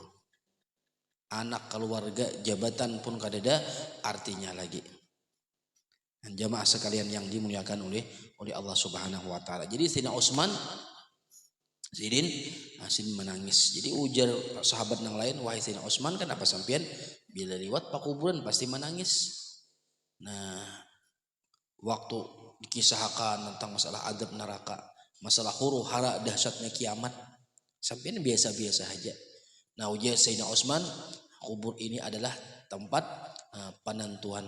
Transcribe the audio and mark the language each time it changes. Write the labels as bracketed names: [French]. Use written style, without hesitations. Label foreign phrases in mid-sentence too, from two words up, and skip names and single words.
[Banjar] Anak, keluarga, jabatan pun kada ada artinya lagi. [Indonesian] Dan jamaah sekalian yang dimuliakan oleh Allah [Arabic] Subhanahu wa taala. [Banjar] Jadi Sayyidina Utsman sidin menangis. Jadi ujar sahabat yang lain, wahai Sayyidina Utsman, kenapa sampean bila lewat pak kuburan pasti menangis? Nah, waktu dikisahkan tentang masalah adab neraka, masalah huru hara dahsyatnya kiamat, sampean biasa-biasa aja. Nah, ujar Sayyidina Utsman, kubur ini adalah tempat penentuan.